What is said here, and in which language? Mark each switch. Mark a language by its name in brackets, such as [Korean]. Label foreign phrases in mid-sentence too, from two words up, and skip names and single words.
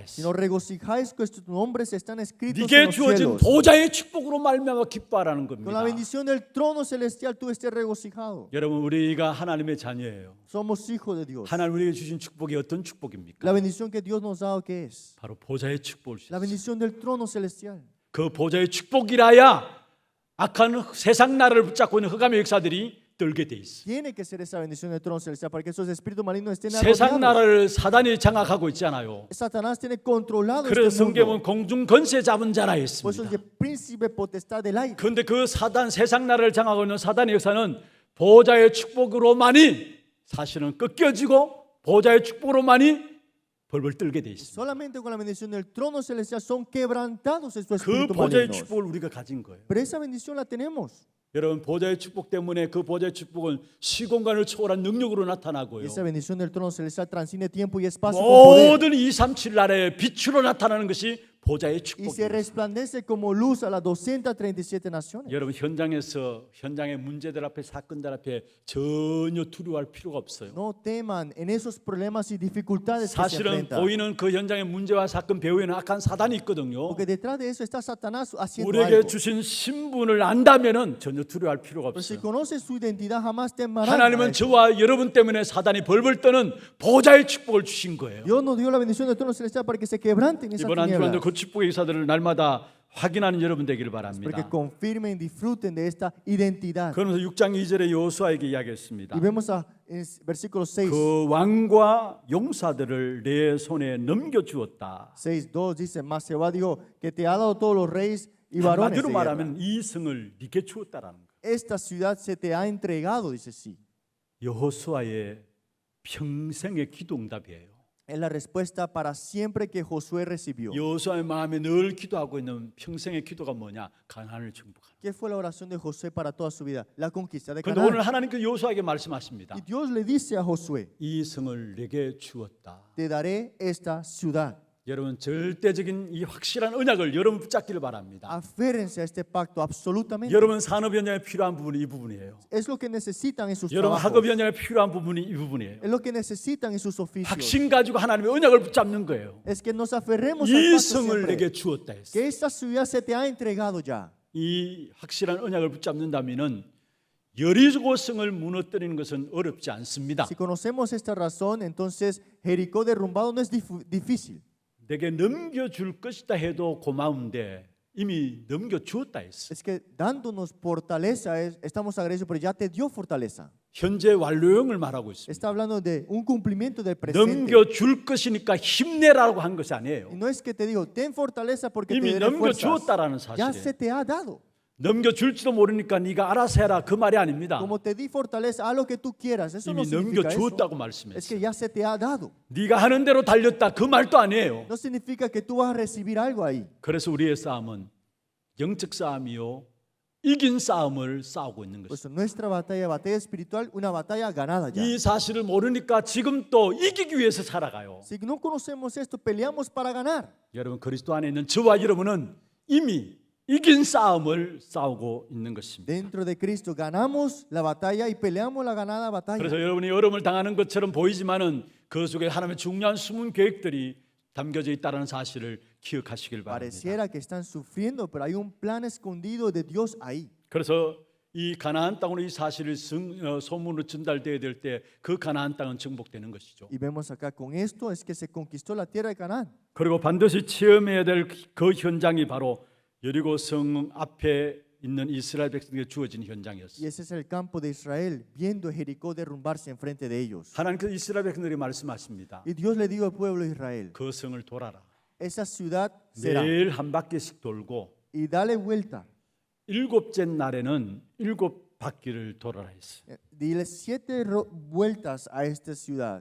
[Spanish] Si no [Korean] 했어. [Spanish] regocijáis que tus nombres están escritos en [Korean] 네게 [Spanish] los [Korean] 주어진 [Spanish] cielos. [Korean] 보좌의 축복으로 말미암아 기뻐하라는 [Spanish] Con [Korean] 겁니다. [Spanish] la bendición del trono celestial tú estés regocijado. [Korean] 여러분 우리가 하나님의 자녀예요. [Spanish] Somos hijos de Dios. [Korean] 하나님 우리에게 주신 축복이 어떤 축복입니까? [Spanish] La bendición que Dios nos ha dado, ¿qué es? [Korean] 바로 보좌의 축복을 [Spanish] La [Korean] 주셨어요. [Spanish] bendición del trono celestial. [Korean] 그 보좌의 축복이라야 악한 세상 나라를 붙잡고 있는 흑암의 역사들이 떨게 돼 있어. [Spanish] Tiene que ser esa bendición del trono celestial para que esos espíritus malignos estén [Korean] 세상 [Spanish] arrodillados. [Korean] 나라를 사단이 장악하고 있잖아요. [Spanish] Satanás tiene controlado [Korean] 그래서 [Spanish] este [Korean] 성경은 [Spanish] mundo. [Korean] 공중 권세 잡은 자라 [Spanish] Por eso [Korean] 했습니다. [Spanish] es el príncipe potestad del aire. [Korean] 그런데 그 사단 세상 나라를 장악하고 있는 사단의 역사는 보좌의 축복으로만이 사실은 꺾여지고 보좌의 축복으로만이 벌벌 떨게 돼 있습니다. [Spanish] Solamente con la bendición del trono celestial son quebrantados estos [Korean] 그 [Spanish] espíritus [Korean] 보좌의 [Spanish] malignos. [Korean] 축복을 우리가 가진 거예요. [Spanish] Pero esa bendición la tenemos. [Korean] 여러분 보좌의 축복 때문에 그 보좌의 축복은 시공간을 초월한 능력으로 [Spanish] Y [Korean] 나타나고요. [Spanish] esa bendición del trono celestial transciende tiempo y espacio con poder. [Korean] 모든 237 나라의 빛으로 나타나는 것이 보좌의 [Spanish] Y se [Korean] 축복입니다. [Spanish] resplandece como luz a las 237 naciones. [Korean] 여러분 현장에서 현장의 문제들 앞에 사건들 앞에 전혀 두려워할 필요가 없어요. [Spanish] No teman en esos problemas y dificultades que se [Korean] 사실은 [Spanish] enfrentan. [Korean] 보이는 그 현장의 문제와 사건 배후에는 악한 사단이 있거든요. [Spanish] Porque detrás de eso está Satanás haciendo [Korean] 우리에게 [Spanish] algo. [Korean] 주신 신분을 안다면은 전혀 두려워할 필요가 [Spanish] Pero si [Korean] 없어요. [Spanish] conoces su identidad, jamás temerán. [Korean] 하나님은 저와 여러분 때문에 사단이 벌벌 떠는 보좌의 축복을 주신 거예요. [Spanish] Dios nos dio la bendición del trono celestial para que se quebranten esas [Korean] 이번 한 [Spanish] tinieblas. [Korean] 주간도 그 축복의 기사들을 날마다 확인하는 여러분 되기를 [Spanish] Porque [Korean] 바랍니다. [Spanish] confirmen y disfruten de esta identidad. [Korean] 그러면서 6장 2절에 여호수아에게 이야기했습니다. [Spanish] Y vemos en versículo 6. [Korean] 그 왕과 용사들을 내 손에 넘겨주었다. [Spanish] 6:2 dice, mas Jehová dijo que te ha dado todos los reyes y varones de [Korean] 한마디로 [Spanish] guerra. [Korean] 말하면 이 성을 네게 주었다라는 거예요. [Spanish] Esta ciudad se te ha entregado, dice sí. [Korean] 여호수아의 평생의 기도응답이에요. [Spanish] Es la respuesta para siempre que Josué recibió. [Korean] 여호수아의 마음에 늘 기도하고 있는 평생의 기도가 뭐냐? 가나안을 정복하는. [Spanish] ¿Qué fue la oración de Josué para toda su vida? La conquista de [Korean] 그런데 오늘 [Spanish] Canaán. [Korean] 하나님께서 여호수아에게 말씀하십니다. [Spanish] Y Dios le dice a Josué, [Korean] 이 성을 내게 주었다. [Spanish] te daré esta ciudad. [Korean] 여러분 절대적인 이 확실한 언약을 여러분 붙잡기를 바랍니다. [Spanish] Aférrense a este pacto absolutamente. [Korean] 여러분 산업 현장에 필요한 부분이 이 부분이에요. [Spanish] Es lo que necesitan en sus [Korean] 여러분 [Spanish] trabajos. [Korean] 학업 현장에 필요한 부분이 이 부분이에요. [Spanish] Es lo que necesitan en sus oficios. [Korean] 확신 가지고 하나님의 언약을 붙잡는 거예요. [Spanish] Es que nos aferremos al [Korean] 이 [Spanish] pacto [Korean] 성을 [Spanish] siempre. [Korean] 내게 주었다 했어요. [Spanish] Que esta ciudad se te ha entregado ya. [Korean] 이 확실한 언약을 붙잡는다면은 여리고 성을 무너뜨리는 것은 어렵지 않습니다. [Spanish] Si conocemos esta razón, entonces Jericó derrumbado no es difícil. [Korean] 내게 넘겨줄 것이다 해도 고마운데 이미 넘겨주었다 했어. [Spanish] Es que dándonos fortaleza, estamos agradecidos, pero ya te dio fortaleza. [Korean] 현재 완료형을 말하고 있습니다. [Spanish] Está hablando de un cumplimiento del presente. [Korean] 넘겨줄 것이니까 힘내라고 한 것이 아니에요. [Spanish] Y no es que te digo, ten fortaleza porque te [Korean] 이미 [Spanish] daré fuerzas. [Korean] 넘겨주었다라는 [Spanish] Ya [Korean] 사실이에요. [Spanish] se te ha dado. [Korean] 넘겨줄지도 모르니까 네가 알아서 해라 그 말이 아닙니다. [Spanish] Como te di fortaleza, haz lo que tú quieras. Eso no [Korean] 이미 [Spanish] significa eso. [Korean] 넘겨주었다고 [Spanish] Es [Korean] 말씀했어요. [Spanish] que ya se te ha dado. [Korean] 네가 하는 대로 달렸다 그 말도 아니에요. [Spanish] No significa que tú vas a recibir algo ahí. [Korean] 그래서 우리의 싸움은 영적 싸움이요 이긴 싸움을 싸우고 있는 [Spanish] Pues [Korean] 것입니다. [Spanish] nuestra batalla espiritual, una batalla ganada ya. [Korean] 이 사실을 모르니까 지금 또 이기기 위해서 살아가요. [Spanish] Si no conocemos esto, peleamos para ganar. [Korean] 여러분 그리스도 안에 있는 저와 여러분은 이미 이긴 싸움을 싸우고 있는 것입니다. [Spanish] Dentro de Cristo ganamos la batalla y peleamos la ganada batalla. [Korean] 그래서 여러분이 어려움을 당하는 것처럼 보이지만은 그 속에 하나님의 중요한 숨은 계획들이 담겨져 있다는 사실을 기억하시길 바랍니다. [Spanish] Pareciera que están sufriendo, pero hay un plan escondido de Dios ahí. [Korean] 그래서 이 가나안 땅으로 이 사실을 소문으로 전달되어야 될 때 그 가나안 땅은 정복되는 것이죠. [Spanish] Y vemos acá con esto es que se conquistó la tierra de Canaán. [Korean] 그리고 반드시 체험해야 될 그 현장이 바로 여리고 성 앞에 있는 이스라엘 백성에게 주어진 [Spanish] Y [Korean] 현장이었어요. [Spanish] ese es el campo de Israel, viendo Jericó derrumbarse enfrente de ellos. [Korean] 하나님께서 이스라엘 백성들에게 말씀하십니다. [Spanish] Y Dios le dijo al pueblo de Israel, [Korean] 그 성을 돌아라. [Spanish] esa ciudad será. [Korean] 매일 한 바퀴씩 돌고 [Spanish] Y dale vuelta. [Korean] 일곱째 날에는 일곱 바퀴를 돌아라 했어요. [Spanish] Dile 7 vueltas a esta ciudad.